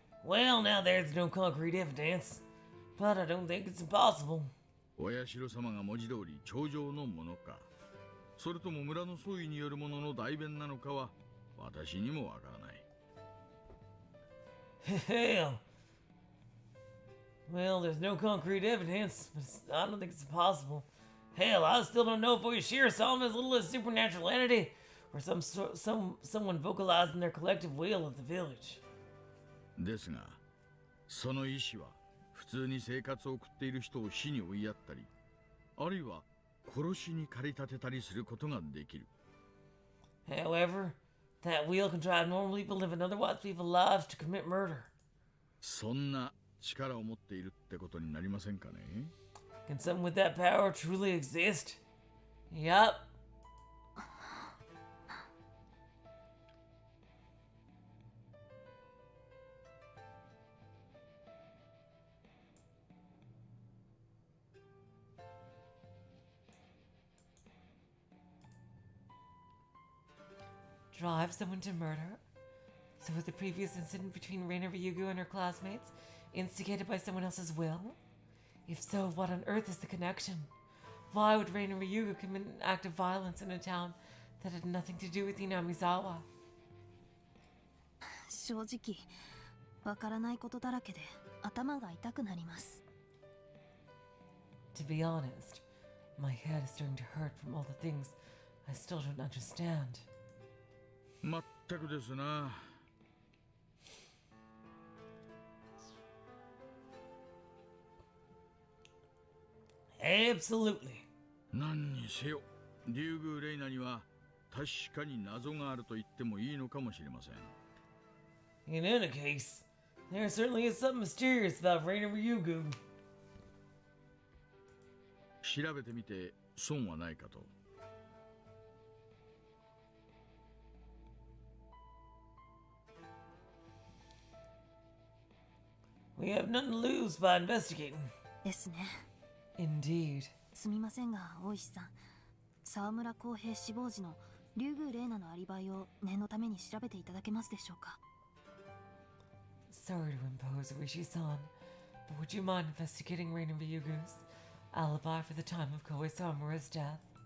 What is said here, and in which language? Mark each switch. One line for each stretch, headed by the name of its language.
English: Well, now there's no concrete evidence, but I don't think it's impossible.
Japanese: お社様が文字通り頂上のものか、それとも村の総意によるものの代弁なのかは私にもわからない。
English: Hell. Well, there's no concrete evidence, but I don't think it's impossible. Hell, I still don't know if Oishira saw him as little as a supernatural entity, or someone vocalizing their collective will of the village.
Japanese: ですが、その意志は普通に生活を送っている人を死に追いやったり、あるいは殺しに駆り立てたりすることができる。
English: However, that will can drive normal people living otherwise people's lives to commit murder.
Japanese: そんな力を持っているってことになりませんかね。
English: Can someone with that power truly exist? Yup. Drive someone to murder? So was the previous incident between Reina Ryugu and her classmates instigated by someone else's will? If so, what on earth is the connection? Why would Reina Ryugu commit an act of violence in a town that had nothing to do with Inamizawa?
Japanese: 正直わからないことだらけで頭が痛くなります
English: To be honest, my head is starting to hurt from all the things I still don't understand.
Japanese: まったくですな。
English: Absolutely.
Japanese: 何にせよ、竜宮レイナには確かに謎があると言ってもいいのかもしれません。
English: In any case, there certainly is something mysterious about Reina Ryugu.
Japanese: 調べてみて損はないかと。
English: We have nothing to lose by investigating.
Japanese: ですね
English: Indeed.
Japanese: すみませんが大石さん沢村浩平死亡時の竜宮玲奈のアリバイを念のために調べていただけますでしょうか
English: Sorry to impose, Oishi-san, but would you mind investigating Reina Ryugu's alibi for the time of Koei Samura's death?